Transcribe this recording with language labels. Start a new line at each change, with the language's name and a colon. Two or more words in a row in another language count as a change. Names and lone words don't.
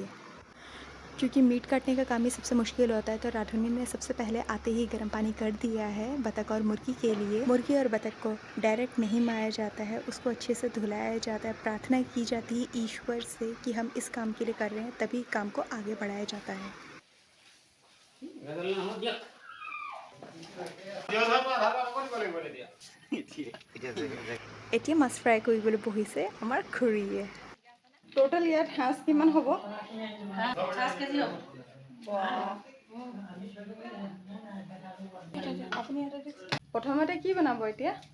Hindi: क्योंकि मीट काटने का काम ही सबसे मुश्किल होता है, तो राधुनी ने सबसे पहले आते ही गर्म पानी कर दिया है बतख और मुर्गी के लिए। मुर्गी और बतख को डायरेक्ट नहीं मारा जाता है, उसको अच्छे से धुलाया जाता है। प्रार्थना की जाती है ईश्वर से कि हम इस काम के लिए कर रहे हैं, तभी काम को आगे बढ़ाया जाता है।
Assamese: এতিয়া মাছ ফ্ৰাই কৰিবলৈ বহিছে আমাৰ খুৰীয়ে। টোটাল ইয়াত হাঁস কিমান হ'ব? 5 কেজি হ'ব। আপুনি প্ৰথমতে কি বনাব এতিয়া?